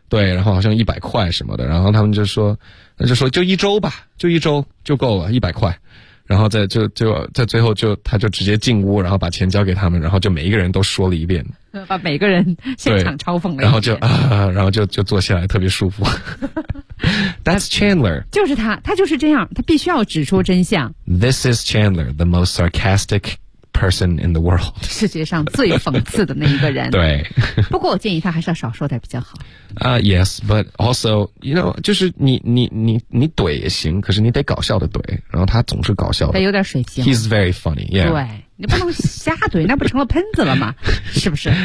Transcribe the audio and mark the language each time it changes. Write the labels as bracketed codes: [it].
[zh] 对然后好像100块什么的然后他们就说就一周吧就一周就够了100块然后再就在最后就他就直接进屋然后把钱交给他们然后就每一个人都说了一遍把每个人现场嘲讽了然后就然后就坐下来特别舒服 [en] That's Chandler [zh] 就是他就是这样他必须要指出真相 [en] This is Chandler the most sarcastic person in the world [zh] 世界上最讽刺的那一个人对不过我建议他还是要少说点比较好 [en] Yes but also you know [zh] 就是你怼也行可是你得搞笑的怼然后他总是搞笑的他有点水平 [en] He's very funny、yeah. [zh] 对你不能瞎怼那不成了喷子了吗是不是